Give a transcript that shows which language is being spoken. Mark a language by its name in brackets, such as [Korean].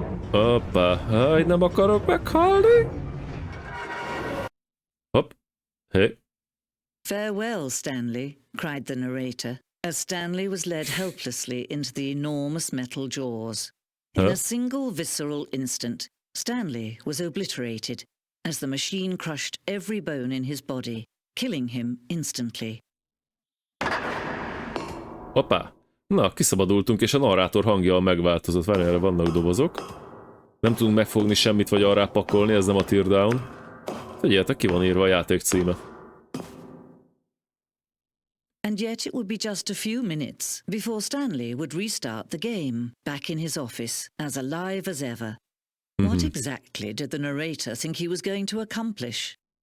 [Hungarian] Hoppá, háj, nem akarok meghalni. Hopp. Hé. [English] Farewell, Stanley, cried the narrator, as Stanley was led helplessly into the enormous metal jaws. In a single visceral instant, Stanley was obliterated, as the machine crushed every bone in his body, killing him instantly. [Hungarian] Hoppá. Na, kiszabadultunk, és a narrátor hangja megváltozott. Várj, erre vannak dobozok. Nem tudunk megfogni semmit, vagy arra pakolni, ez nem a teardown. Figyeljetek, ki van írva a játék címe. [English] And yet it would be just a few minutes before Stanley would restart the game, back in his office, as alive as ever. What exactly did the narrator think he was going to accomplish?